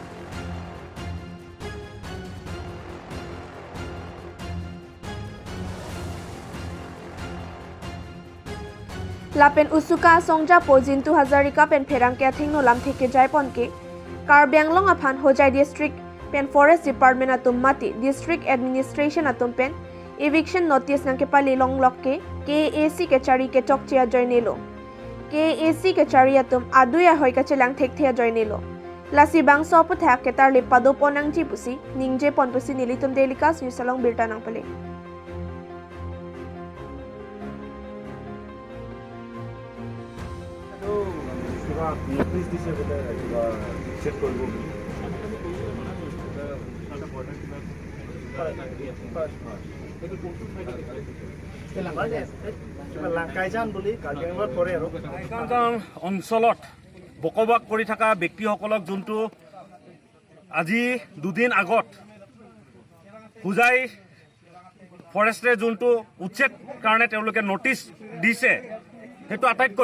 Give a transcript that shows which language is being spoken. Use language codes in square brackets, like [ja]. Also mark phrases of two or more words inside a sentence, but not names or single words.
[mjw] Lapen Usuka Songja Pojin 2000 pen Pherang ke athing no lam theke jaipon ke Karbi Anglong aphan Hojai District pen Forest Department atum mati District Administration atum pen [en] Eviction Notice [mjw] nang ke pali long lok ke KAC ke chari ke chok chia joinelo KAC ke cariatum aduya hoi ka chelang thek thea joy nilo. Lasi bang so pu thak ke tar le pado ponang ji pusi ningje pon pusi nilitum delikas yu salong birta nang pale. [as] Notice দিছে বোলে কিবা চেক কৰিব অঞ্চলত বকবাক কৰি থকা ব্যক্তিসকলক যোনটো আজি দুদিন আগত হুজাই ফৰেষ্টে যোনটো উচ্ছেদ কাৰণে তেওঁলোকে নটিচ দিছে সেইটো আটাইতকৈ